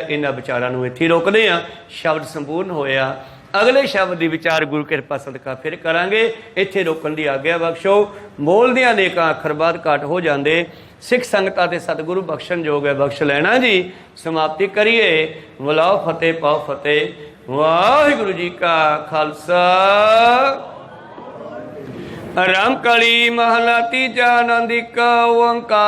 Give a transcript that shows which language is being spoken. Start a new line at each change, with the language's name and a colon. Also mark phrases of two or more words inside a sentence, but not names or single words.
Punjabi: ਇਨ੍ਹਾਂ ਵਿਚਾਰਾਂ ਨੂੰ ਇੱਥੇ ਰੋਕਦੇ ਆ। ਸ਼ਬਦ ਸੰਪੂਰਨ ਹੋਇਆ। ਅਗਲੇ ਸ਼ਬਦ ਕੀ ਵਿਚਾਰ ਗੁਰੂ ਕਿਰਪਾ ਸਦਕਾ ਫਿਰ ਕਰਾਂਗੇ। ਇੱਥੇ ਰੋਕਣ ਦੀ ਆਗਿਆ ਬਖ਼ਸ਼ੋ। ਬੋਲਦਿਆਂ ਨੇਕਾਂ ਅੱਖਰ ਬਾਦ ਘਾਟ ਹੋ ਜਾਂਦੇ। ਸਿੱਖ ਸੰਗਤਾਂ ਤੇ ਸਤਿਗੁਰੂ ਬਖ਼ਸ਼ਣ ਯੋਗ ਹੈ, ਬਖ਼ਸ਼ ਲੈਣਾ ਜੀ। ਸਮਾਪਤੀ ਕਰੀਏ। ਬੁਲਾਓ ਫ਼ਤਿਹ ਪਾਓ ਫ਼ਤਿਹ। ਵਾਹਿਗੁਰੂ ਜੀ ਕਾ ਖ਼ਾਲਸਾ। ਰਾਮਕਲੀ ਮਹਲਾ ਤੀਜਾ ਅਨੰਦ ਇੱਕ ਓਅੰਕਾਰ।